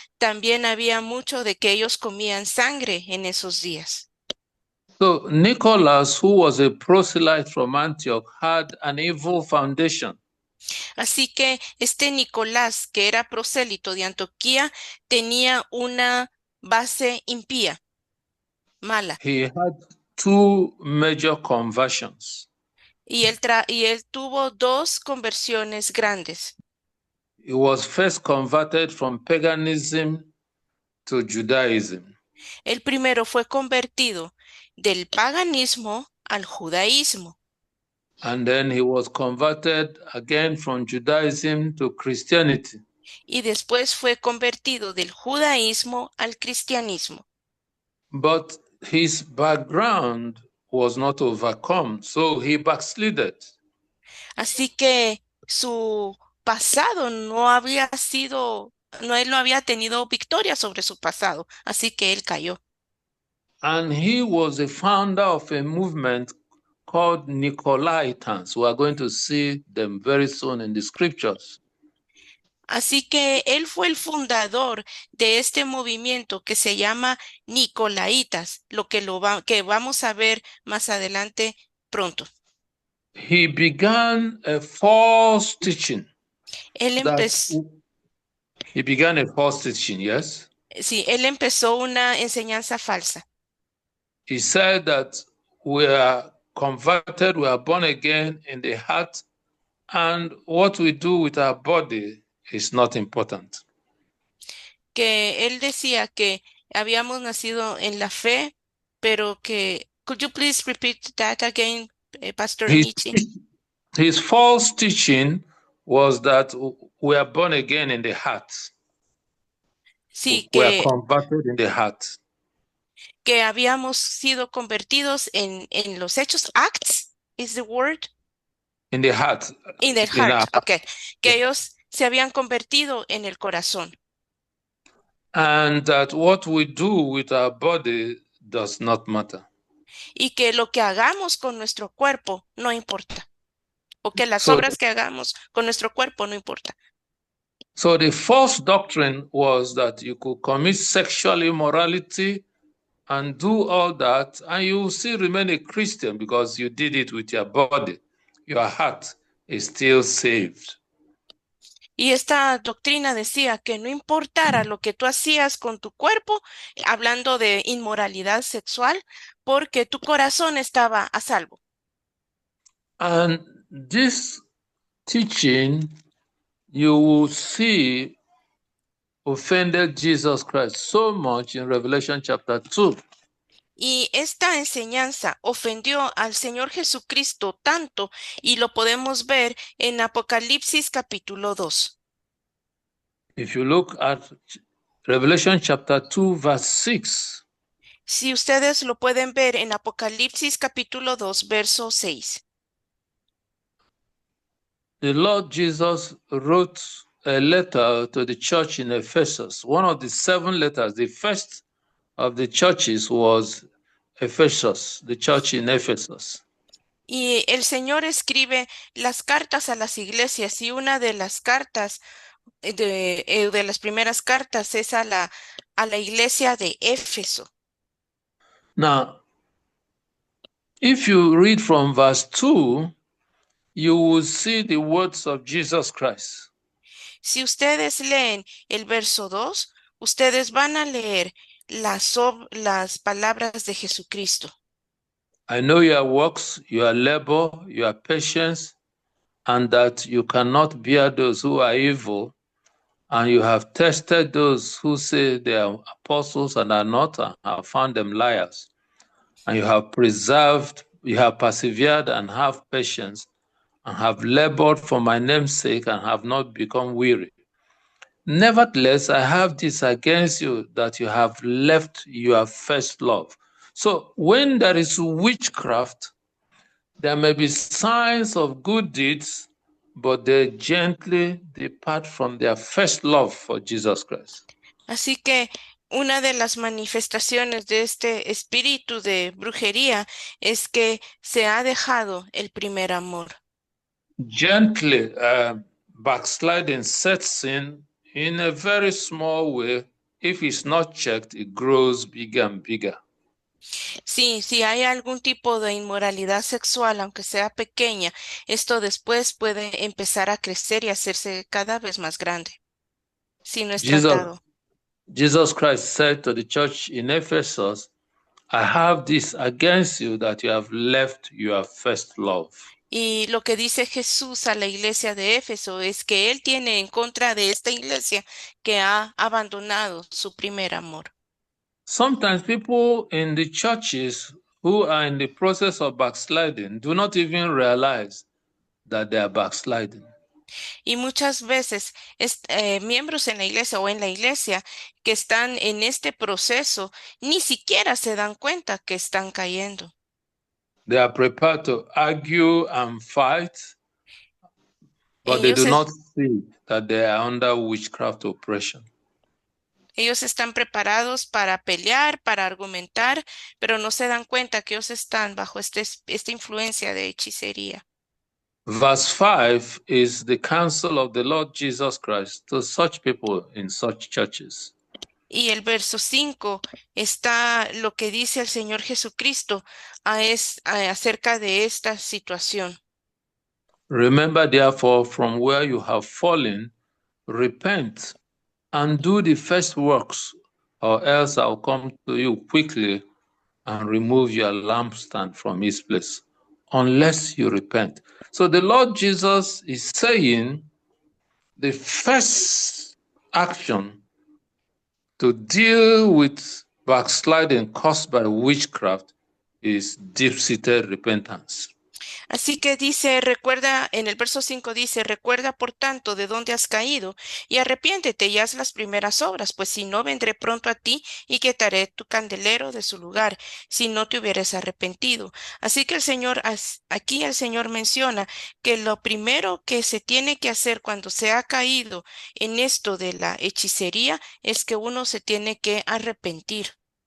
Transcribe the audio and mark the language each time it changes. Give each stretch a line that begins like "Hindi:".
Spanish: También había mucho de que ellos comían sangre en esos días.
English: So Nicholas, who was a proselyte from Antioch, had an evil foundation.
Spanish: Así que este Nicolás, que era prosélito de Antioquía, tenía una base impía, mala.
English: He had two major conversions.
Spanish: Y él tuvo dos conversiones grandes.
English: He was first converted from paganism to Judaism.
Spanish: El primero fue convertido del paganismo al judaísmo.
English: And then he was converted again from Judaism to Christianity.
Spanish: Y después fue convertido del judaísmo al cristianismo.
English: But his background was not overcome, so he backslided.
Spanish: Así que su pasado no había sido, no, él no había tenido victoria sobre su pasado, así que él cayó.
English: And he was a founder of a movement called Nicolaitans. We are going to see them very soon in the scriptures.
Spanish: Así que él fue el fundador de este movimiento que se llama Nicolaitas, que vamos a ver más adelante pronto.
English: He began a false teaching.
Spanish: Él empezó,
English: He began a false teaching, yes?
Spanish: sí, él empezó una enseñanza falsa.
English: He said that we are converted, we are born again in the heart, and what we do with our body is not important.
Spanish: Que él decía que habíamos nacido en la fe, pero que,
English: could you please repeat that again, Pastor His, Onichi? his false teaching was that we are born again in the heart.
Spanish: Sí,
English: We are converted in the heart.
Spanish: que habíamos sido convertidos en los hechos.
English: Acts is the word. In the heart. In the heart, okay.
Spanish: Que ellos se habían convertido en el corazón.
English: And that what we do with our body does not matter.
Spanish: Y que lo que hagamos con nuestro cuerpo no importa. O que las obras que hagamos con nuestro cuerpo no importa.
English: So the false doctrine was that you could commit sexual immorality and do all that, and you will still remain a Christian because you did it with your body. Your heart is still saved.
Spanish: Y esta doctrina decía que no importara lo que tú hacías con tu cuerpo, hablando de inmoralidad sexual, porque tu corazón estaba a salvo.
English: And this teaching, you will see, offended Jesus Christ so much in Revelation chapter 2.
Spanish: Y esta enseñanza ofendió al Señor Jesucristo tanto, y lo podemos ver en Apocalipsis capítulo 2.
English: If you look at Revelation chapter 2, verse 6.
Spanish: Si ustedes lo pueden ver en Apocalipsis capítulo 2, verso 6.
English: The Lord Jesus wrote a letter to the church in Ephesus. One of the 7 letters, the first of the churches was Ephesus, the church in Ephesus.
Spanish: Y el Señor escribe las cartas a las iglesias, y una de las cartas, de las primeras cartas, es a la iglesia de Éfeso.
English: Now, if you read from verse 2, you will see the words of Jesus Christ.
Spanish: Si ustedes leen el verso 2, ustedes van a leer las palabras de Jesucristo.
English: I know your works, your labor, your patience, and that you cannot bear those who are evil, and you have tested those who say they are apostles and are not, and have found them liars. And you have persevered and have patience, and have labored for my name's sake, and have not become weary. Nevertheless, I have this against you, that you have left your first love. So when there is witchcraft, there may be signs of good deeds, but they gently depart from their first love for Jesus Christ.
Spanish: Así que una de las manifestaciones de este espíritu de brujería es que se ha dejado el primer amor.
English: Gently, backsliding sets in a very small way. If it's not checked, it grows bigger and bigger.
Spanish: Sí, si hay algún tipo de inmoralidad sexual, aunque sea pequeña, esto después puede empezar a crecer y hacerse cada vez más grande si no es
English: Jesus,
Spanish: tratado.
English: Jesus Christ said to the church in Ephesus, I have this against you that you have left your first love.
Spanish: Y lo que dice Jesús a la iglesia de Éfeso es que Él tiene en contra de esta iglesia que ha abandonado su primer amor.
English: Sometimes people in the churches who are in the process of backsliding do not even realize that they are backsliding.
Spanish: Y muchas veces miembros en la iglesia o en la iglesia que están en este proceso ni siquiera se dan cuenta que están cayendo.
English: They are prepared to argue and fight, but they do
Spanish: Ellos,
English: not see that they are under witchcraft oppression.
Spanish: ellos están preparados para pelear, para argumentar, pero no se dan cuenta que ellos están bajo esta influencia de hechicería.
English: Verse 5 is the counsel of the Lord Jesus Christ to such people in such churches.
Spanish: Y el verso 5 está lo que dice el Señor Jesucristo acerca de esta situación.
English: Remember, therefore, from where you have fallen, repent and do the first works, or else I'll come to you quickly and remove your lampstand from its place, unless you repent. So the Lord Jesus is saying the first action to deal with backsliding caused by witchcraft is deep-seated repentance.
Spanish: Así que dice, recuerda, en el verso 5 dice, recuerda por tanto de dónde has caído y arrepiéntete y haz las primeras obras, pues si no vendré pronto a ti y quitaré tu candelero de su lugar, si no te hubieras arrepentido. Así que aquí el Señor menciona que lo primero que se tiene que hacer cuando se ha caído en esto de la hechicería es que uno se tiene que arrepentir.